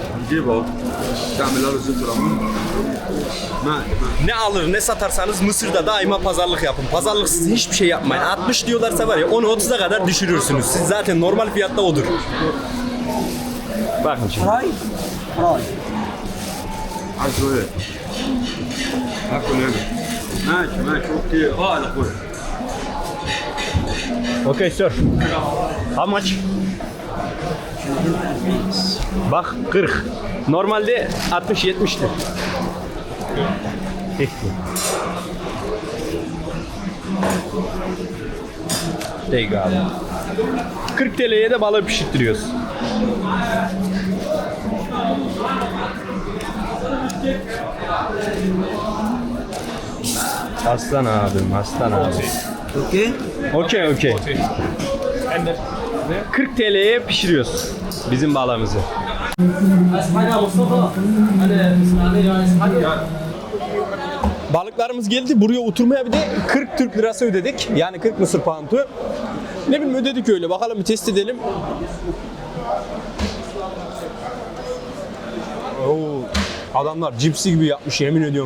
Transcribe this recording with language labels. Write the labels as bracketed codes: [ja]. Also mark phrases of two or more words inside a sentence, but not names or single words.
[tr] Ne alır ne satarsanız Mısır'da daima pazarlık yapın. Pazarlıksız hiçbir şey yapmayın. 60 diyorlarsa var ya onu 30'a kadar düşürürsünüz. Siz zaten normal fiyatta odur. Bakın şimdi. [en] Okay sir. How much? [tr] Bak 40. Normalde 60-70'tir. Peki abi. 40 TL'ye de balığı pişirttiriyoruz. Aslan abim, aslan abim. Okey. 40 TL'ye pişiriyoruz bizim balığımızı. [ar] عايز حاجه يا مصطفى؟ انا اسماعيليه عايز حاجه؟ [tr] Balıklarımız geldi. Buraya oturmaya bir de 40 Türk lirası ödedik. Yani 40 Mısır poundu. Ne bileyim ödedik öyle. Bakalım bir test edelim. Oo, adamlar cipsi gibi yapmış, yemin ediyorum.